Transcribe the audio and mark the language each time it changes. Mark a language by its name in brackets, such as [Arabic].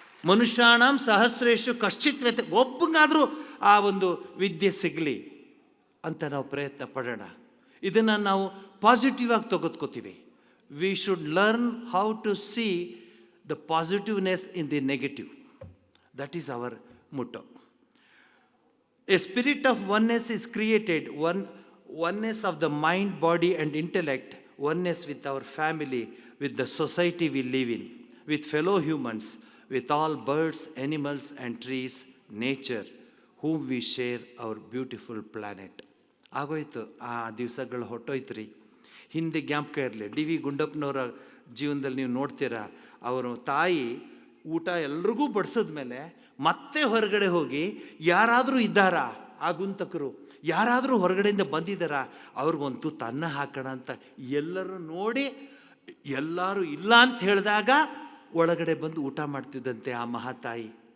[Sanskrit] ಮನುಷ್ಯಾಣಂ ಸಹಸ್ರೇಶು ಕಶ್ಚಿತ್ ವ್ಯತೆ, [Kannada] ಒಬ್ಬಂಗಾದರೂ ಆ ಒಂದು ವಿದ್ಯೆ ಸಿಗಲಿ ಅಂತ ನಾವು ಪ್ರಯತ್ನ ಪಡೋಣ. ಇದನ್ನು ನಾವು ಪಾಸಿಟಿವ್ ಆಗಿ ತೆಗೆದುಕೋತೀವಿ. [English] We should learn how to see the positiveness in the negative. That is our motto. A spirit of oneness is created, oneness of the mind, body and intellect, oneness with our family, with the society we live in, with fellow humans, with all birds, animals and trees, nature, whom we share our beautiful planet. [Kannada] ಆಗೋಯ್ತು, ಆ ದಿವಸಗಳು ಹೊಟ್ಟೋಯ್ತು ರೀ. ಹಿಂದೆ ಜ್ಞಾಪಕ ಇರಲಿ, D V ಗುಂಡಪ್ಪನವರ ಜೀವನದಲ್ಲಿ ನೀವು ನೋಡ್ತೀರಾ, ಅವರು ತಾಯಿ ಊಟ ಎಲ್ರಿಗೂ ಬಡಿಸಿದ್ಮೇಲೆ ಮತ್ತೆ ಹೊರಗಡೆ ಹೋಗಿ ಯಾರಾದರೂ ಇದ್ದಾರಾ ಆಗುಂತಕರು, ಯಾರಾದರೂ ಹೊರಗಡೆಯಿಂದ ಬಂದಿದ್ದಾರಾ, ಅವ್ರಿಗೊಂದು ತನ್ನ ಹಾಕೋಣ ಅಂತ ಎಲ್ಲರೂ ನೋಡಿ, ಎಲ್ಲರೂ ಇಲ್ಲ ಅಂತ ಹೇಳಿದಾಗ ಒಳಗಡೆ ಬಂದು ಊಟ ಮಾಡ್ತಿದ್ದಂತೆ ಆ ಮಹಾತಾಯಿ.